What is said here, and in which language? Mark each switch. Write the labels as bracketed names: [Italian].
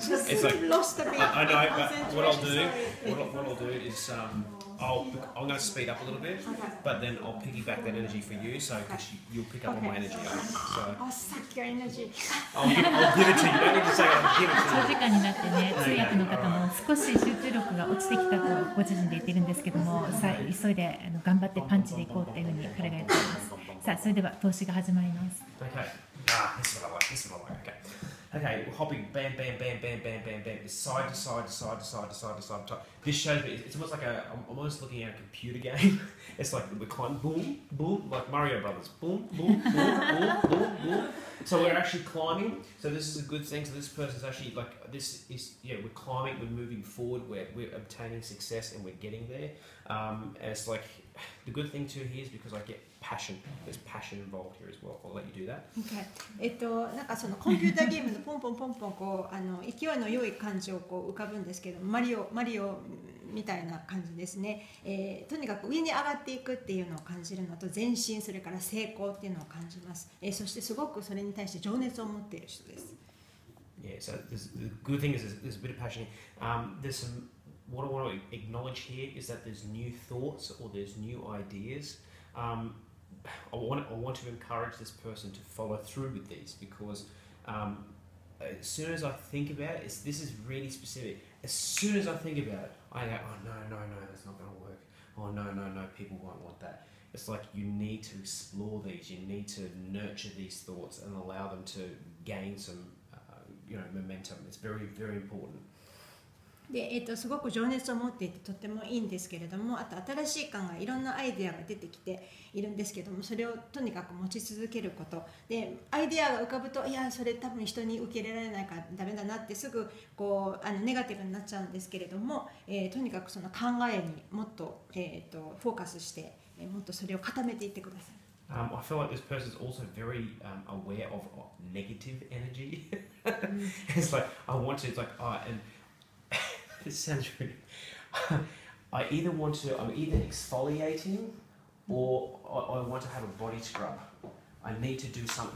[English] It's like Lost a bit. I know, but what I'll do is I'm going to speed up a little bit, but then I'll piggyback that energy for you, so you'll pick up on my energy. So suck your energy. I'll give it to you. You don't need to say it. I'll give it to [Japanese] 長 [English] you. [Japanese] 時間になってね、通訳の方も少し集中力が落ちてきたとご自身で言っているんですけども、さあ急いで頑張ってパンチでいこうというふうに彼が言っています。さあそれでは投資が始まります。 [English] Okay. This is what I like. This is what I like. Okay, we're hopping bam, bam, bam, bam, bam, bam, bam, side to side to side to side to side to side to side. This shows me, it's almost like I'm almost looking at a computer game. It's like we're climbing, boom, boom, like Mario Brothers, boom, boom, boom, boom, boom, boom. So we're actually climbing. So this is a good thing. So this person's actually like, this is, yeah, we're climbing, we're moving forward, we're obtaining success and we're getting there. And it's like, the good thing too here is because I get passion. There's passion involved here as well. I'll let you do that. Okay. [Japanese] なんかそのコンピューターゲームのポンポンポンポンこう勢いの良い感じをこう浮かぶんですけど、マリオみたいな感じですね。とにかく上に上がっていくっていうのを感じるのと前進、それから成功っていうのを感じます。そしてすごくそれに対して情熱を持っている人です。 [English] Yeah. So the good thing is there's a bit of passion. There's some. What I want to acknowledge here is that there's new thoughts or there's new ideas. I want to encourage this person to follow through with these because as soon as I think about it, this is really specific. As soon as I think about it, I go, oh no, that's not going to work. Oh no, people won't want that. It's like you need to explore these. You need to nurture these thoughts and allow them to gain some, momentum. It's very, very important. [Japanese] すごく情熱を持っていてとってもいいんですけれども、あと新しい考え、いろんなアイデアが出てきているんですけども、それをとにかく持ち続けることで、アイデアが浮かぶと、いやそれ多分人に受け入れられないからダメだなってすぐこうネガティブになっちゃうんですけれども、とにかくその考えにもっと、フォーカスして、もっとそれを固めていってください。 [English] I feel like this person is also very aware of negative energy. It's like I want to. It's like and this sounds really. I'm either exfoliating or I want to have a body scrub. I need to do something.